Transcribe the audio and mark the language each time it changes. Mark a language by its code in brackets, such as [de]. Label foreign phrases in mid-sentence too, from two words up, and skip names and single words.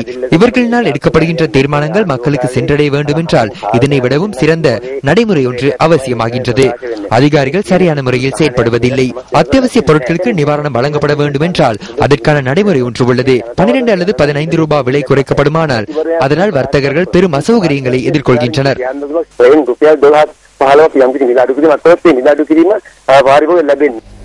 [ta] இவர்களினால் எடுக்கப்படுகின்ற தீர்மானங்கள் மக்களுக்கு சென்றடைய வேண்டும் என்றால் இதனை விடவும் சிறந்த நடைமுறை ஒன்று அவசியமாகின்றது. அதிகாரிகள் சரியான முறையில் செயற்படுவதில்லை. அத்தியாவசிய பொருட்களுக்கு நிவாரணம் வழங்கப்பட வேண்டும் என்றால் அதற்கான நடைமுறை ஒன்று உள்ளது. 12 அல்லது 15 ரூபாய் விலை குறைக்கப்படுமானால் அதனால் வர்த்தகர்கள் பெரும் அசௌகரியங்களை எதிர்கொள்கின்றனர். [si] පහළව යම් කිසි නිලාඩු කිරීමක් කරොත් ඒ නිලාඩු කිරීම වාරිකව ලැබෙන්නේ